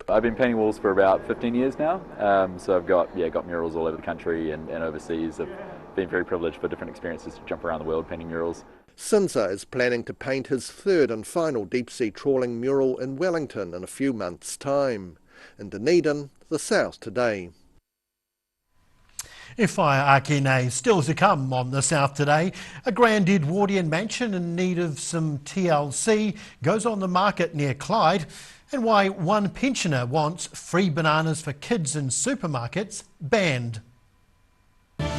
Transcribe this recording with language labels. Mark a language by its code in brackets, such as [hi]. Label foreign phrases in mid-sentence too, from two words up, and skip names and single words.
[en] I've been painting walls for about 15 years now, so I've got murals all over the country and overseas. I've been very privileged for different experiences to jump around the world painting murals. Cinza is planning to paint his third and final deep-sea trawling mural in Wellington in a few months' time. In Dunedin, the South Today. [mi] E whaia ake [en] still to come on the South Today. A grand Edwardian mansion in need of some TLC goes on the market near Clyde, and why one pensioner wants free bananas for kids in supermarkets banned.